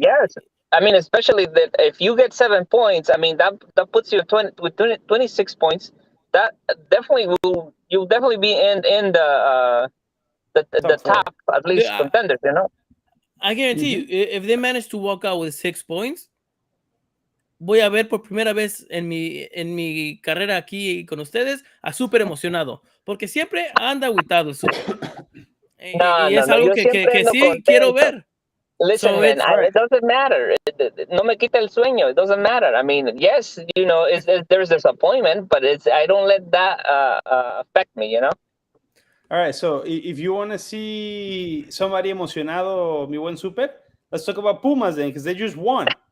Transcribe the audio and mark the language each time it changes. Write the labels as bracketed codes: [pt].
[en] Yes, I mean, especially that if you get 7 points, I mean that puts you 26 points. That definitely you'll definitely be in the top at least contenders. I guarantee you, if they manage to walk out with 6 points. [es] Voy a ver por primera vez en mi carrera aquí con ustedes a Super emocionado, porque siempre anda agüitado el Super. Y es algo que sí contento. Quiero ver. [en] Listen, man, it doesn't matter. [es] No me quita el sueño. [en] It doesn't matter. I mean, yes, there's disappointment, but I don't let that affect me, All right, so if you want to see somebody emocionado, [es] mi buen Super, [en] let's talk about Pumas then, because they just won.